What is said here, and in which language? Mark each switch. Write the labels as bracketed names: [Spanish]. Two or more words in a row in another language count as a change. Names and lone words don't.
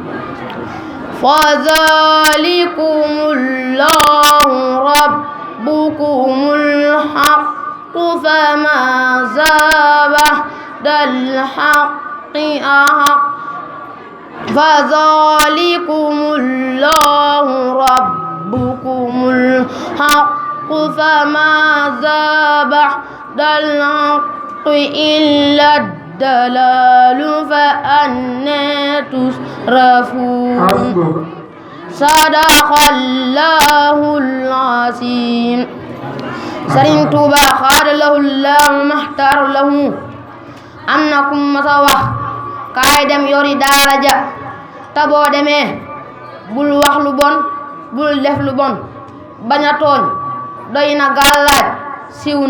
[Arabic] فذلكم الله ربكم الحق فماذا بعد الحق أحق فذلكم الله ربكم الحق فماذا بعد الحق إلا الدلال فأنى تصرفون صدق الله العظيم [Wolof] Sëriñ Tuuba xaada lahu llaahu maxtaar lahu am na kum masa wax kaay dem yori daara ja ta boo demee bul wax lu bon bul def lu bon bañ a tooñ doy na gàllaaj siiw na